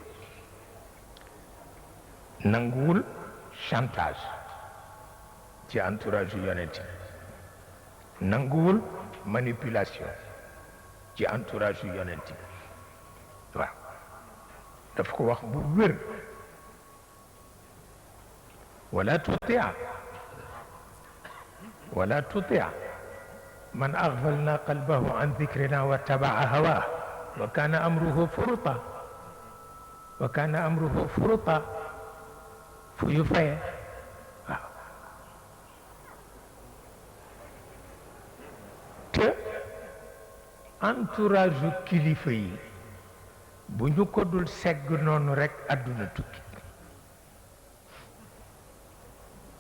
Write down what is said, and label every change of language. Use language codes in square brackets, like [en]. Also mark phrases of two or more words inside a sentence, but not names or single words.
[wo] nanguwul chantage ci entourage yu yonent bi nanguwul manipulation ci entourage yu yonent bi waaw daf ko wax bu wér [ar] ولا تطع من أغفلنا قلبه عن ذكرنا واتبع هواه وكان أمره فرطا [wo] fu yu faye waaw te entourage kilifa yi bu ñu ko dul segg noonu rekk àdduna tukki